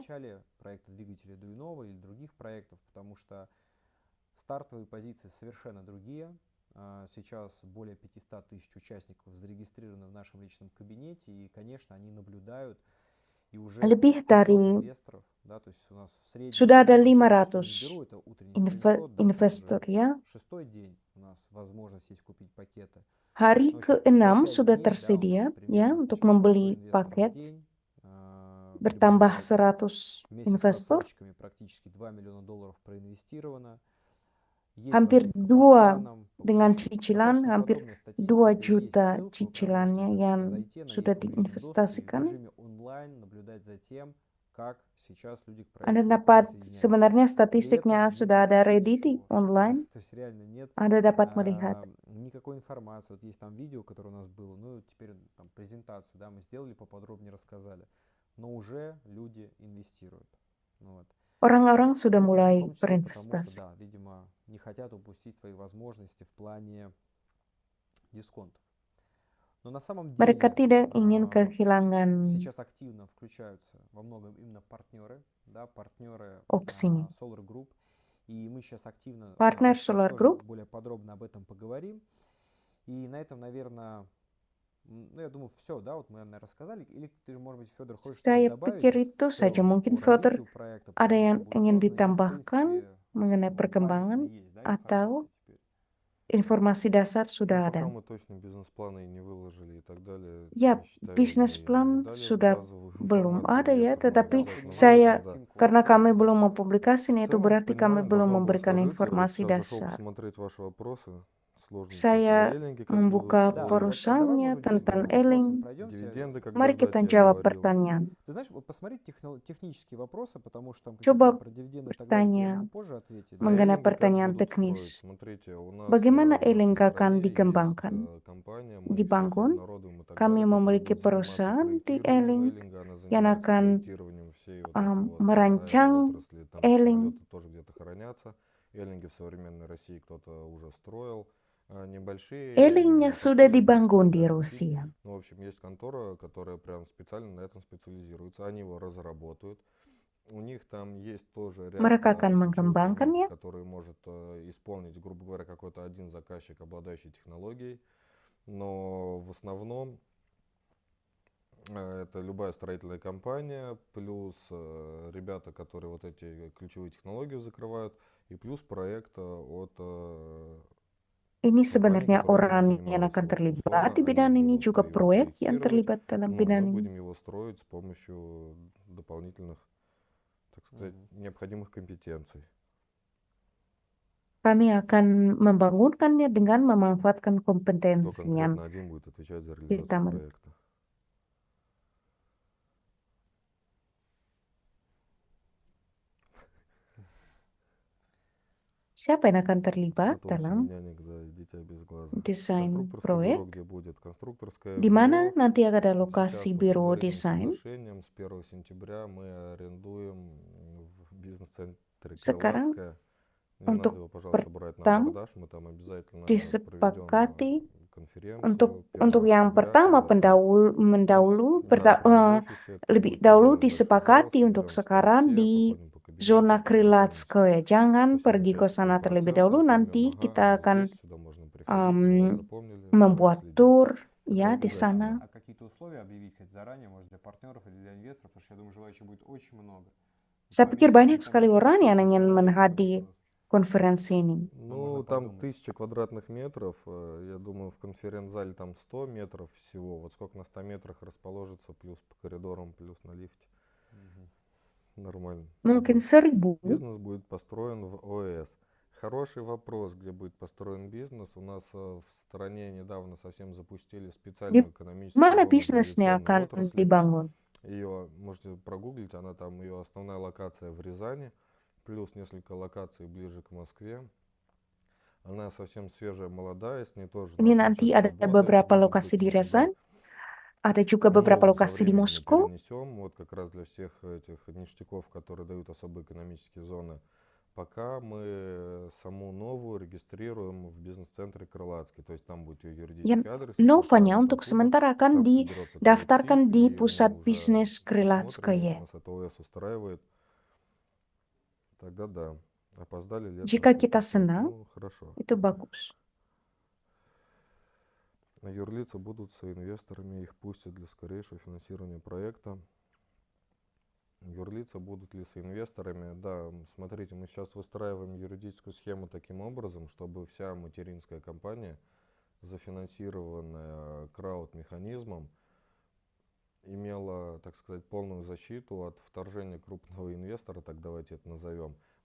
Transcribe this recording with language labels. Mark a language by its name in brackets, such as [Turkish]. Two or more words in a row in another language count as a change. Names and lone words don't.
[Russian] начале проекта двигателя Дуинова или других проектов, потому что стартовые позиции совершенно другие. Сейчас более 500 тысяч участников зарегистрированы в нашем личном кабинете, и, конечно, они наблюдают. И уже [Indonesian] Lebih 500 dari [Russian] инвесторов, да, то есть у нас в среднем, [Indonesian] sudah ada [Russian] я сегодня 500 не беру, это утренний скриншот, да, [Indonesian] investor, [Russian] уже [Indonesian] ya. [Russian] шестой день у нас возможность есть купить пакеты. [Indonesian] Hari [Russian] В общем, [Indonesian] ke-6 [Russian] за 5 [Indonesian] sudah [Russian] дней, да, у [Indonesian] tersedia [Russian] нас [Indonesian] ya [Russian] примерно [Indonesian] untuk [Russian] почти 100 [Indonesian] membeli [Russian] инвесторов в [Indonesian] paket. [Russian] день, [Indonesian] Bertambah [Russian] приближается [Indonesian] 100 [Russian] вместе с [Indonesian] investor. [Russian] рассрочками практически 2 миллиона долларов проинвестировано. Есть [Indonesian] Hampir [Russian] разбивка по [Indonesian] 2 [Russian] странам. В [Indonesian] dengan [Russian] общем, [Indonesian] cicilan, [Russian] достаточно [Indonesian] hampir [Russian] подробная [Indonesian] 2 [Russian] статистика, есть [Indonesian] juta [Russian] ссылка, вы прям [Indonesian] cicilannya [Russian] можете [Indonesian] yang [Russian] зайти, она [Indonesian] sudah [Russian] есть в публичном доступе и в [Indonesian] diinvestasikan. [Russian] режиме онлайн наблюдать за тем, как сейчас люди к [Indonesian] Anda [Russian] проекту [Indonesian] dapat [Russian] присоединяются. [Indonesian] sebenarnya [Russian] При этом [Indonesian] statistiknya sudah ada [Russian] вообще [Indonesian] ready di [Russian] ничего, да, [Indonesian] online. [Russian] то есть реально нет [Indonesian] Anda dapat melihat. [Russian] никакой информации. Вот есть там видео, которое у нас было, ну теперь там презентацию, да, мы сделали, поподробнее рассказали, но уже люди инвестируют. Ну, вот. [Indonesian] Orang-orang sudah [Russian] В [Indonesian] mulai [Russian] том числе потому, что, [Indonesian] berinvestasi. [Russian] да, видимо, не хотят упустить свои возможности в плане дисконтов. Но на самом [Indonesian] Mereka [Russian] деле [Indonesian] tidak ingin kehilangan [Russian] сейчас активно включаются во многом именно партнеры, да, партнеры [Indonesian] opsinya. [Russian] Solar Group. И мы сейчас активно, [Indonesian] Partner [Russian] мы сейчас [Indonesian] Solar [Russian] тоже [Indonesian] Group. [Russian] более подробно об этом поговорим. И на этом, наверное, ну, я думаю, все, да, вот мы, наверное, рассказали. Или ты, может быть, Федор, хочешь [Indonesian] Saya [Russian] что-то добавить [Indonesian] pikir [Russian] в [Indonesian] itu saja. [Russian] целом [Indonesian] Mungkin [Russian] по [Indonesian] Further [Russian] развитию проекта, [Indonesian] ada [Russian] почему [Indonesian] yang [Russian] все будет [Indonesian] ingin [Russian] создано, или, в [Indonesian] ditambahkan [Russian] принципе, [Indonesian] mengenai [Russian] ну, [Indonesian] perkembangan [Russian] базисные есть, да, [Indonesian] atau [Russian] информация теперь? [Indonesian] informasi dasar [Russian] Ну, [Indonesian] sudah [Russian] пока [Indonesian] ada. [Russian] мы точно бизнес-планы не выложили и так далее, [Indonesian] Ya, [Russian] я считаю, [Indonesian] bisnis [Russian] не [Indonesian] plan [Russian] дали [Indonesian] sudah [Russian] базовую [Indonesian] belum [Russian] информацию [Indonesian] ada ya, [Russian] инвесторам [Indonesian] tetapi [Russian] обязательно будем [Indonesian] saya, [Russian] нужно, да. этим [Indonesian] karena [Russian] позже. [Indonesian] kami belum [Russian] В [Indonesian] mempublikasinya, itu [Russian] целом, [Indonesian] berarti kami [Russian] понимаю, [Indonesian] belum [Russian] должно было [Indonesian] memberikan [Russian] сложиться. Вот [Indonesian] informasi [Russian] сейчас зашел [Indonesian] dasar. [Russian] посмотреть ваши вопросы, сложности про [Indonesian] Saya [Russian] Эллинги, как бы вы [Indonesian] membuka [Russian] Да, устроили, вот давай, [Indonesian] perusahaannya [Russian] может быть, быстро [Indonesian] tentang [Russian] по вопросам [Indonesian] Eling. [Russian] пройдемся. дивиденды, когда [Indonesian] Mari [Russian] ждать, [Indonesian] kita [Russian] я [Indonesian] jawab [Russian] говорил. [Indonesian] pertanyaan. [Russian] Ты знаешь, вот посмотреть технические вопросы, потому что там какие-то [Indonesian] Coba [Russian] про дивиденды и так далее я [Indonesian] bertanya [Russian] могу позже ответить. А [Indonesian] mengenai [Russian] Эллинги как [Indonesian] pertanyaan [Russian] будут строить? [Indonesian] teknis. [Russian] Смотрите, у нас [Indonesian] Bagaimana [Russian] в нашей [Indonesian] Eling akan [Russian] стране есть [Indonesian] dikembangkan, [Russian] компания, мы еще их [Indonesian] dibangun? [Russian] обнародуем и так [Indonesian] Kami [Russian] далее, которая [Indonesian] memiliki [Russian] будет заниматься [Indonesian] perusahaan di [Russian] проектированием [Indonesian] Eling [Russian] Эллинга, она [Indonesian] yang [Russian] занимается [Indonesian] akan [Russian] проектированием всей вот этой вот [Indonesian] merancang [Russian] аэроотрасли, там [Indonesian] Eling. [Russian] самолеты тоже где-то хранятся. Эллинги в современной России кто-то уже строил. Небольшие [Indonesian] Elingnya [Russian] Эллинги, [Indonesian] sudah [Russian] такие, [Indonesian] dibangun di [Russian] да, [Indonesian] Rusia. [Russian] ну, в общем, есть контора, которая прям специально на этом специализируется. Они его разработают. У них там есть тоже ряд [Indonesian] Mereka akan [Russian] ключевых [Indonesian] mengembangkannya. [Russian] моментов, которые может исполнить, грубо говоря, какой-то один заказчик, обладающий технологией. Но в основном это любая строительная компания, плюс ребята, которые вот эти ключевые технологии закрывают, и плюс проект от [Indonesian] Ini [Russian] компании, [Indonesian] sebenarnya [Russian] которые [Indonesian] orang [Russian] этим [Indonesian] yang [Russian] занимаются. [Indonesian] akan [Russian] Вот [Indonesian] terlibat [Russian] условно [Indonesian] di [Russian] они [Indonesian] bidang ini, [Russian] будут [Indonesian] juga [Russian] его [Indonesian] proyek yang [Russian] проектировать, [Indonesian] terlibat dalam [Russian] ну, а [Indonesian] bidang [Russian] мы [Indonesian] ini. [Russian] будем его строить с помощью дополнительных, так сказать, необходимых компетенций. [Indonesian] Kami akan membangunkannya dengan memanfaatkan [Russian] Кто [Indonesian] kompetensi yang [Russian] конкретно один будет отвечать за [Indonesian] kita [Russian] реализацию [Indonesian] miliki. [Russian] проекта. [Indonesian] Siapa yang akan terlibat [Russian] Потом [Indonesian] dalam [Russian] семеняник, да, и дитя без глаза. [Indonesian] desain [Russian] Конструкторское бюро, [Indonesian] proyek? [Russian] где будет? Конструкторское [Indonesian] Di mana [Russian] бюро [Indonesian] nanti ada [Russian] сейчас [Indonesian] lokasi [Russian] по [Indonesian] biro [Russian] предварительным [Indonesian] desain? [Russian] соглашениям с 1 сентября мы арендуем в бизнес-центре [Indonesian] Sekarang [Russian] Крылатская. Не надо [Indonesian] untuk [Russian] его, пожалуйста, брать на [Indonesian] pertama [Russian] абордаж, мы там обязательно проведем [Indonesian] disepakati [Russian] конференцию [Indonesian] untuk [Russian] 1 [Indonesian] yang [Russian] октября, [Indonesian] pertama [Russian] когда [Indonesian] mendahulu [Russian] да, прямо в офисе, это [Indonesian] lebih [Russian] будет [Indonesian] dahulu [Russian] отдельный большой зал, [Indonesian] disepakati untuk [Russian] соберем [Indonesian] sekarang [Russian] все, [Indonesian] di [Russian] походим по [Indonesian] zona [Russian] кабинетам, познакомимся [Indonesian] Krilatskoye. Jangan [Russian] со всеми [Indonesian] pergi ke sana [Russian] участниками [Indonesian] terlebih [Russian] процесса, [Indonesian] dahulu, [Russian] поймем, [Indonesian] nanti [Russian] ага, [Indonesian] kita [Russian] мы [Indonesian] akan [Russian] здесь, сюда можно приходить, мы вас запомнили, за вами [Indonesian] membuat [Russian] следим. [Indonesian] tur [Russian] Это [Indonesian] ya di [Russian] обязательно. [Indonesian] sana. [Russian] А какие-то условия объявить хоть заранее, может, для партнеров или для инвесторов, потому что я думаю, желающих будет очень много. [Indonesian] Saya pikir banyak [Russian] Поместить там [Indonesian] sekali orang yang ingin [Russian] человек [Indonesian] menghadiri [Russian] просто. [Indonesian] konferensi ini. [Russian] Ну, можно там подумать. 1000 квадратных метров, я думаю, в конференц-зале там 100 метров всего. Вот сколько на 100 метрах расположится, плюс по коридорам, плюс на лифте. Нормально. [Indonesian] Mungkin 1000. [Russian] Бизнес будет построен в ОС. Хороший вопрос, где будет построен бизнес. У нас в стране недавно совсем запустили специальную экономическую [Indonesian] Mana [Russian] зону для [Indonesian] bisnisnya [Russian] авиационной [Indonesian] akan [Russian] отрасли. [Indonesian] dibangun? [Russian] Ее можете прогуглить, она там, ее основная локация в Рязани, плюс несколько локаций ближе к Москве. Она совсем свежая, молодая, с ней тоже [Indonesian] Ini [Russian] надо [Indonesian] nanti [Russian] начать [Indonesian] ada [Russian] работать. [Indonesian] beberapa [Russian] Может [Indonesian] lokasi [Russian] быть, [Indonesian] di [Russian] мы туда [Indonesian] Rязань, ada juga beberapa [Russian] ногу со [Indonesian] lokasi di [Russian] временем [Indonesian] Moskow. [Russian] перенесем, вот как раз для всех этих ништяков, которые дают особые экономические зоны. Пока мы саму новую регистрируем в бизнес-центре Крылатский, то есть там будет ее юридический адрес. [Indonesian] Novanya untuk sementara akan didaftarkan di pusat bisnis [Russian] Посмотрим, [Indonesian] Krilatskoye. [Russian] если нас это ОС устраивает, тогда да. Опоздали лет [Indonesian] Jika [Russian] на 3 [Indonesian] kita [Russian] 5. [Indonesian] senang, [Russian] Ну, хорошо. [Indonesian] itu bagus. [Russian] Юрлицы будут с инвесторами, их пустят для скорейшего финансирования проекта. Юрлицы будут ли с инвесторами? Да, смотрите, мы сейчас выстраиваем юридическую схему таким образом, чтобы вся материнская компания, зафинансированная крауд-механизмом, имела, так сказать, полную защиту от вторжения крупного инвестора, так давайте это назовем.